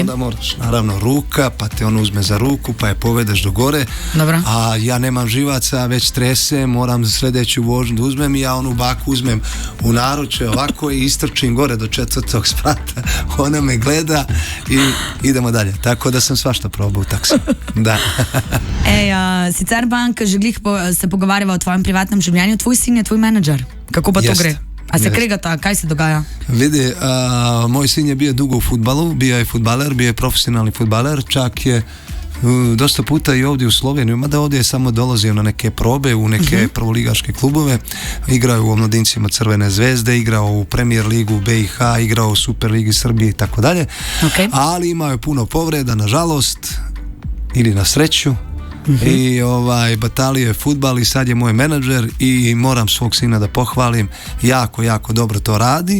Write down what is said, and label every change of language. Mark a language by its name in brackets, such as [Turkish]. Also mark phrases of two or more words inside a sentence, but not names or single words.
[Serbian] Onda moraš, naravno, ruka, pa te on uzme za ruku, pa je povedeš do gore. Dobro. A ja nemam živaca, već tresem, moram sljedeću vožnju da uzmem i ja onu baku uzmem u naruče ovako i istrčim gore do 4. sprata. Ona me gleda i idemo dalje. Tako da sam svašta probao u taksi. Da. [Slovenian] Sicer bank, že glih se pogovarjava o tvojem privatnem življenju, tvoj sin je tvoj menadžer. Kako pa to gre? A se kregata, kaj se dogaja? [Serbian] Vidi, moj sin je bio dugo u fudbalu, bio je fudbaler, bio je profesionalni fudbaler, čak je dosta puta i ovdje u Sloveniju, mada ovdje je samo dolazio na neke probe u neke prvoligaške klubove, igrao je u omladincima Crvene zvezde, igrao u Premier ligu u BiH, igrao u Super ligi Srbije i tako dalje, ali imao je puno povreda, nažalost ili na sreću, i batalio je fudbal i sad je moj menadžer i moram svog sina da pohvalim, jako, jako dobro to radi.